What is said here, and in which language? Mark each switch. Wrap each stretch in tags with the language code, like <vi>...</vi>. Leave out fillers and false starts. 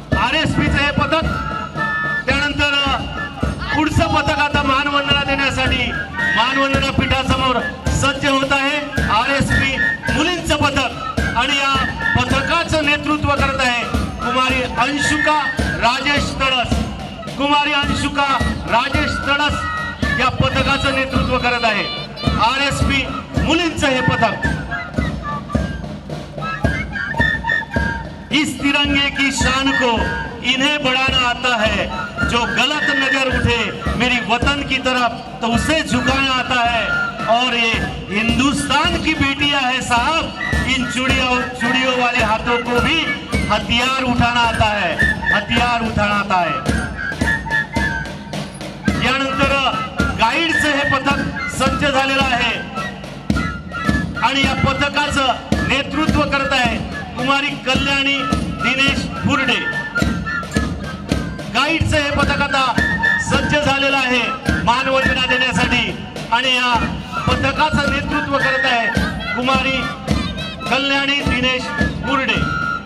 <mr>RSPचं हे पथक। त्यानंतर पुढचं पथक आता मानवंदना देण्यासाठी मानवंदना पीठासमोर सज्ज होत आहे RSP मुलींचं पथक आणि या पथकाचं नेतृत्व करत आहे कुमारी अंशुका राजेश तडस। कुमारी अंशुका राजेश तडस या पथकाचं नेतृत्व करत आहे RSP मुलींचं हे पथक।</mr> <hi>इस तिरंगे की शान को इन्हें बढ़ाना आता है, जो गलत नजर उठे मेरी वतन की तरफ तो उसे झुकाना आता है। और ये हिंदुस्तान की बेटियां है साहब, इन चूड़ियों वाले हाथों को भी हथियार उठाना आता है, हथियार उठाना आता है।</hi> <mr>यानंतर गाईडचं हे पथक सज्ज झालेलं आहे आणि या पथकाचं नेतृत्व करत आहे कुमारी कल्याणी दिनेश फुरडे। गाईडचं हे पथक आता सज्ज झालेलं आहे मानवंदना देण्यासाठी आणि या पथकाचं नेतृत्व करत आहे कुमारी कल्याणी दिनेश फुरडे।</mr>